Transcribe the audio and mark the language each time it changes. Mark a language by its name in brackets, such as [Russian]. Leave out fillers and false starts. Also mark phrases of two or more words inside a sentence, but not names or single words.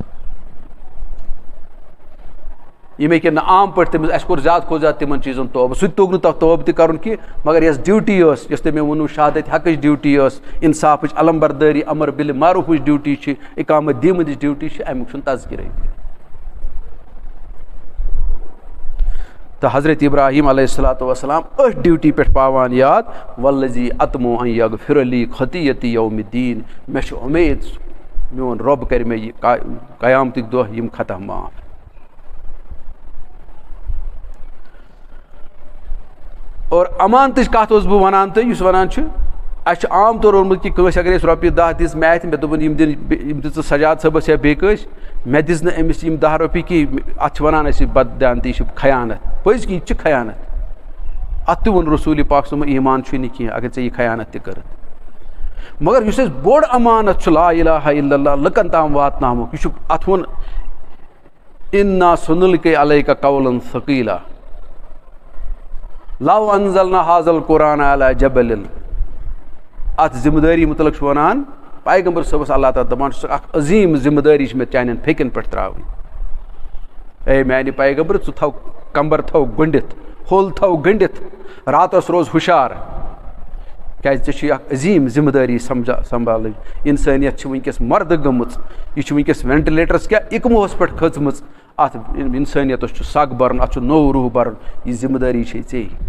[Kashmiri] یِم ہیٚکن نہٕ عام پٲٹھۍ تٔمِس اَسہِ کوٚر زیادٕ کھۄتہٕ زیادٕ تِمن چیٖزن توبہٕ سُہ تہِ توٚگ نہٕ تتھ توبہٕ تہِ کرُن کینٛہہ مگر یۄس ڈیوٹی ٲس یۄس تۄہہِ مےٚ ووٚنوٕ شہادت حقٕچ ڈیوٹی ٲس انصافٕچ علم بردٲری امر بالمعروفٕچ ڈیوٹی چھِ اقامت دیٖمٕتِچ ڈیوٹی چھِ امیُک چھُنہٕ تذکِرٕے تہٕ حضرت ابراہیم علیہ الصلوۃ والسلام أتھۍ ڈیوٹی پٮ۪ٹھ پاوان یاد [Arabic] والذی اطمع ان یغفر لی خطیتی یوم الدین [Kashmiri] مےٚ چھِ اُمید میون رۄب کرِ مےٚ یہِ قیامتٕکۍ دۄہ یِم خطا معاف اور امانتٕچ کتھ اوسُس بہٕ وَنان تۄہہِ یُس وَنان چھُ اَسہِ چھُ عام طور اوٚنمُت کہِ کٲنٛسہِ اگر أسۍ رۄپیہِ 10 دِژ مےٚ اَتھِ مےٚ دوٚپُن یِم دِژٕ سجاد صٲبس یا بیٚیہِ کٲنٛسہِ مےٚ دِژ نہٕ أمِس یِم 10 رۄپیہِ کینٛہہ اَتھ چھِ وَنان أسۍ بددیانتی یہِ چھِ خیانت پٔزۍ کِنۍ یہِ چھِ خیانت اَتھ تہِ ووٚن رسوٗلِ پاک صٲبن ایٖمان چھُے نہٕ کینٛہہ اگر ژےٚ یہِ خیانت تہِ کٔرٕتھ مگر یُس اَسہِ بوٚڑ امانت چھُ [Arabic] لا الہ الا اللہ [Kashmiri] لُکن تام واتناوُک یہِ چھُ اَتھ ووٚن [Arabic] انا سنلقی علیک قولا ثقیلا لو انزلنا هذا القرآن علی جبل [Kashmiri] اتھ ذمہٕ دٲری متعلق چھُ ونان پیغمبر صٲبس اللہ تعالیٰ دپان چھُ اکھ عظیٖم ذمہٕ دٲری چھِ مےٚ چانٮ۪ن پھیٚکٮ۪ن پٮ۪ٹھ ترٛاوٕنۍ اے میانہِ پیغمبر ژٕ تھاو کمبر تھاو گٔنڈِتھ ہوٚل تھاو گٔنڈِتھ راتس روز ہُشار کیٛازِ ژےٚ چھُے اکھ عظیٖم ذمہٕ دٲری سمبھالٕنۍ انسٲنیت چھِ وٕنکیٚس مردٕ گٔمٕژ یہِ چھِ وٕنکیٚس وینٹِلیٹرس کیٛاہ اِکموہس پٮ۪ٹھ کھٔژمٕژ اتھ انسٲنیتس چھُ سگ برُن اتھ چھُ نوٚو روح برُن یہِ ذمہٕ دٲری چھے ژےٚ